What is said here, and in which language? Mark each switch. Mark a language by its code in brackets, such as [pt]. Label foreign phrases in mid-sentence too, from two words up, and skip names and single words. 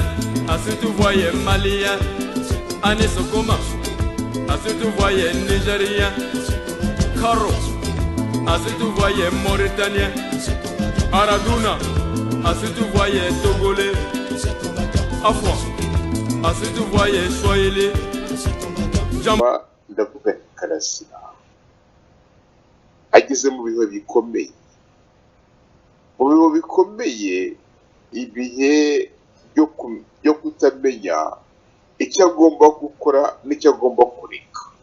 [fr] À ceux que vous voyez malien, Anisokoma. À ceux que vous voyez nigérien, Karo. À ceux que vous voyez mauritanien, Araduna. À ceux que vous voyez togolais, Afwa. À ceux que vous voyez swahili, Jamba. [rw] Ndavuga Karasira ageze mu bihe bikomeye, ibihe byo kutamenya icyo agomba gukora n'icyo agomba kureka.